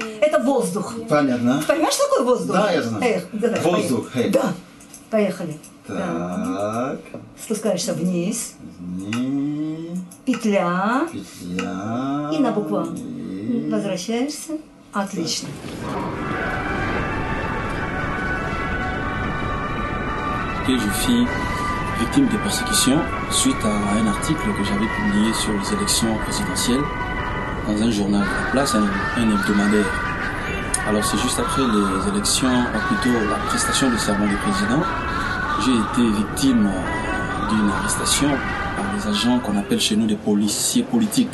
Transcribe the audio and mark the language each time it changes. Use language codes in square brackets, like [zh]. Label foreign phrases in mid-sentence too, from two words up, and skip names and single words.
[ru] Это воздух. Понятно. Понимаешь, что такое воздух? Да, я знаю. Давай, воздух. Да. Поехали. Так. Спускаешься вниз. Вниз. Петля. Петля. И на букву. Возвращаешься. Отлично. [fr] Je fus victime de persécutions suite à un article que j'avais publié sur les élections présidentielles dans un journal de la place, un hebdomadaire. Alors c'est juste après les élections, ou plutôt la prestation du serment du président, j'ai été victime d'une arrestation par des agents qu'on appelle chez nous des policiers politiques.